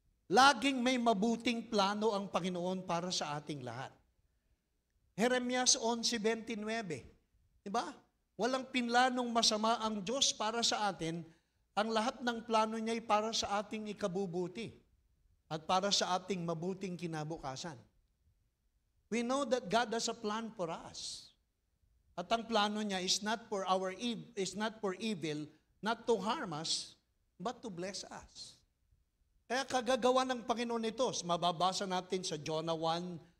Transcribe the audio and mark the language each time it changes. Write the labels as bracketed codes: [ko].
[tl] Laging may mabuting plano ang Panginoon para sa ating lahat. Jeremias 11:29. Diba? Walang pinlanong masama ang Diyos para sa atin. Ang lahat ng plano niya ay para sa ating ikabubuti at para sa ating mabuting kinabukasan. [en] We know that God has a plan for us. [tl] At ang plano niya [en] is not for evil, not to harm us, but to bless us. [tl] Kaya kagagawa ng Panginoon ito, mababasa natin sa Jonah 1:11.